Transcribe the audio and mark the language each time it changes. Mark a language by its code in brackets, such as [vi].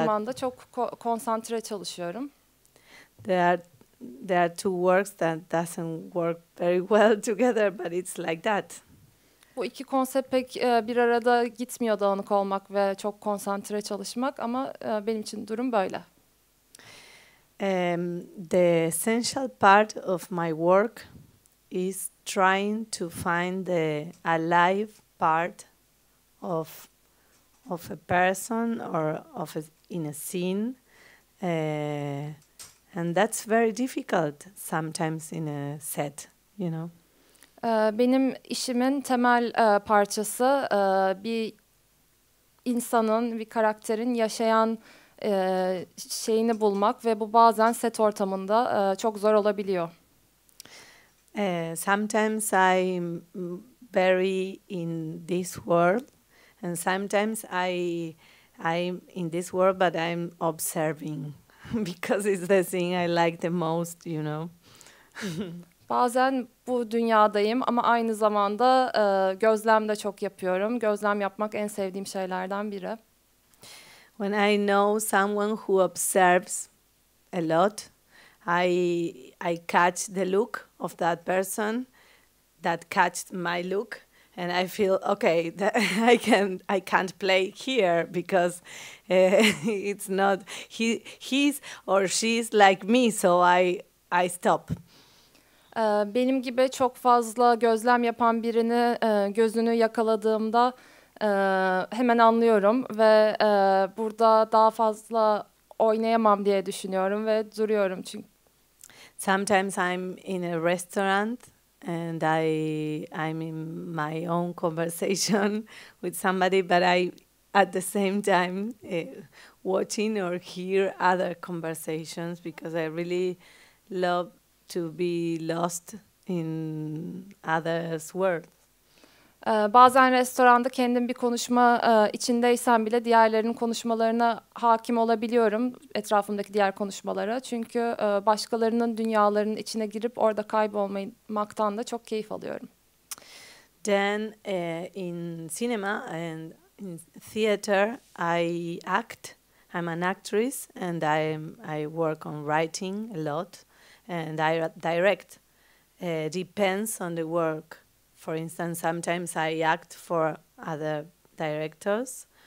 [tr] zamanda çok konsantre çalışıyorum. [en] there are two words that doesn't work very well together, but it's like that. [tr] Bu iki konsept pek bir arada gitmiyor, dağınık olmak ve çok konsantre çalışmak, ama benim için durum böyle. [en] The essential part of my work is trying to find the alive part of a person or in a scene, and that's very difficult sometimes in a set, you know. [tr] Benim işimin temel parçası bir insanın, bir karakterin yaşayan şeyini bulmak ve bu bazen set ortamında çok zor olabiliyor. [en] Sometimes I'm very in this world, and sometimes I'm in this world, but I'm observing because it's the thing I like the most, you know. [tr] Bazen bu dünyadayım ama aynı zamanda gözlem de çok yapıyorum. Gözlem yapmak en sevdiğim şeylerden biri. [en] When I know someone who observes a lot, I catch the look of that person that catched my look, and I feel okay. I can't play here because it's not he's or she's like me, so I stop. [tr] Benim gibi çok fazla gözlem yapan birini gözünü yakaladığımda hemen anlıyorum ve burada daha fazla oynayamam diye düşünüyorum ve duruyorum çünkü. [en] Sometimes I'm in a restaurant and I'm in my own conversation with somebody, but I at the same time watching or hear other conversations because I really love to be lost in others' words. [tr] Bazen restoranda kendim bir konuşma içindeysem bile diğerlerinin konuşmalarına hakim olabiliyorum, etrafımdaki diğer konuşmalara. Çünkü başkalarının dünyalarının içine girip orada kaybolmaktan da çok keyif alıyorum. [en] Then in cinema and in theater I act. I'm an actress and I work on writing a lot and I direct. Depends on the work. For instance, sometimes I act for other directors.